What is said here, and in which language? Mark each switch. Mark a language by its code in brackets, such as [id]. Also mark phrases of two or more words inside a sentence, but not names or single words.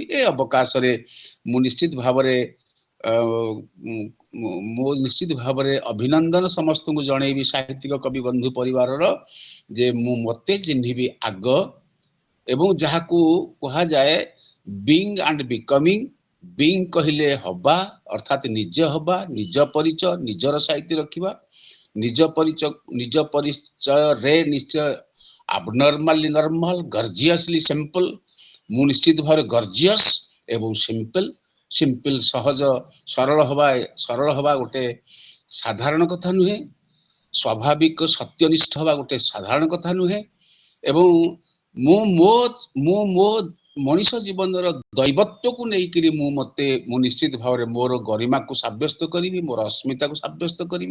[or] ଏ ଅବକାଶରେ ମୁଁ ନିଶ୍ଚିତ ଭାବରେ ଅଭିନନ୍ଦନ ସମସ୍ତଙ୍କୁ ଜଣେଇବି, ସାହିତ୍ୟିକ କବି ବନ୍ଧୁ ପରିବାରର, ଯେ ମୁଁ ମତେ ଚିହ୍ନିବି ଆଗ, ଏବଂ ଯାହାକୁ କୁହାଯାଏ [en] being and becoming. [or] ବିଙ୍ଗ କହିଲେ ହବା, ଅର୍ଥାତ ନିଜ ହବା, ନିଜ ପରିଚୟ ନିଜର ସାହିତ୍ୟ ରଖିବା, ନିଜ ପରିଚୟରେ ନିଶ୍ଚୟ [en] abnormally normal, gorgeously simple। [or] ମୁଁ ନିଶ୍ଚିତ ଭାବରେ ଗର୍ଜିୟସ୍ ଏବଂ ସିମ୍ପଲ ସହଜ ସରଳ ହବା ଗୋଟେ ସାଧାରଣ କଥା ନୁହେଁ। ସ୍ୱାଭାବିକ ସତ୍ୟନିଷ୍ଠ ହବା ଗୋଟେ ସାଧାରଣ କଥା ନୁହେଁ। ଏବଂ ମୁଁ ମୋ ମଣିଷ ଜୀବନର ଦୈବତ୍ୱକୁ ନେଇକରି ମୁଁ ନିଶ୍ଚିତ ଭାବରେ ମୋର ଗରିମାକୁ ସାବ୍ୟସ୍ତ କରିବି, ମୋର ଅସ୍ମିତାକୁ ସାବ୍ୟସ୍ତ କରିବି।